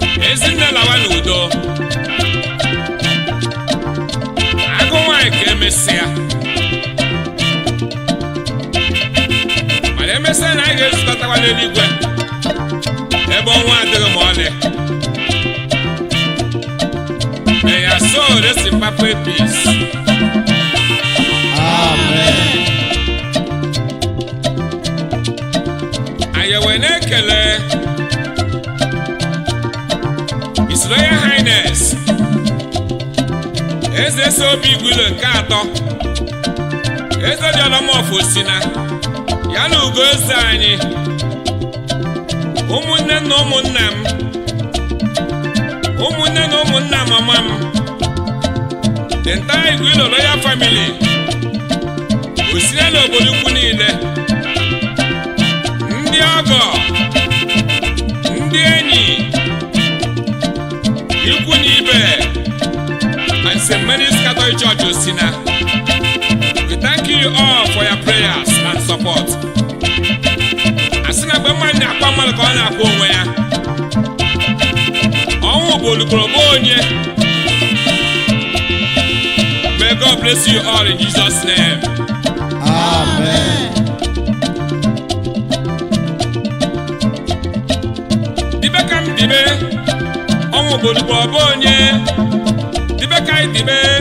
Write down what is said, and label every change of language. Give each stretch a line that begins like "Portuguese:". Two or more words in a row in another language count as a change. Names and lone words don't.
Igbo: Ezinne lawa n'udo. Agụ nwanyị ka emesịa. Mana emesịa na anyị ga-ezukọtawa n'eluigwe. Ebe ọnwụ adịghị ma ọlị.
English: May your soul rest in perfect peace. Amen.
Igbo: Anyị wee na-ekele
English: His Royal Highness,
Igbo: Eze Sobi Igwilo nke atọ, Eze dị Ọlọma of Osina, ya na ugo eze anyị, ụmụnne na ụmụnna m, ụmụnne na ụmụnna mama m,
English: the entire Igwilo royal family,
Igbo: O sila n'obodo ukwu niile, ndị ọgọ, ndị enyi, ikwu na ibe,
English: and Saint Mary's Catholic Church Osina. We thank you all for your prayers and support.
Igbo: A sị na mgbe mmadụ na-akwa mmadụ ka ọ na-akwa onwe ya. Ọnwụ bụ olùkòrò bụ onye.
English: May God bless you all in Jesus' name. Amen.
Igbo: Dibe ka m dibe, ọnwụ bụ olùkòrò bụ onye. Dibe ka anyị dibe,